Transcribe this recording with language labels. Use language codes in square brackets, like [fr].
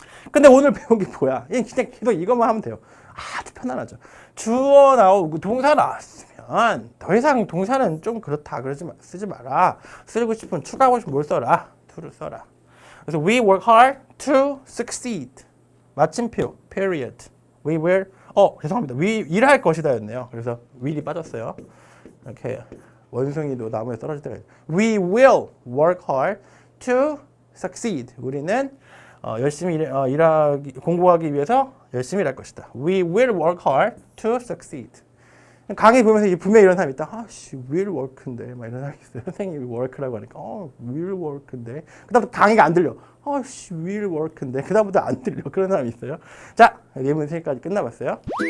[ko] 근데 오늘 배운 게 뭐야? 그냥 계속 이것만 하면 돼요. 아주 편안하죠. 주어 나오고 동사 나왔으면 더 이상 동사는 좀 그렇다. 쓰지 마라. 쓰고 싶으면 추가하고 싶으면 뭘 써라? to를 써라. [en] 그래서 we work hard to succeed. [ko] 마침표. period. [en] We will. [ko] 죄송합니다. we 일할 것이다였네요. 그래서 will이 빠졌어요. 이렇게 원숭이도 나무에 떨어질 때가 있어요. [en] We will work hard to succeed. [ko] 우리는 열심히 공부하기 위해서 열심히 일할 것이다. [en] We will work hard to succeed. [ko] 강의 보면서 분명히 이런 사람이 있다. 아씨, will work인데 막 이런 사람이 있어요. 선생님이 work라고 하니까 will work인데 그다음부터 강의가 안 들려. 아씨, will work인데 그다음부터 안 들려. 그런 사람이 있어요. 자, 예문 3개까지 끝나봤어요.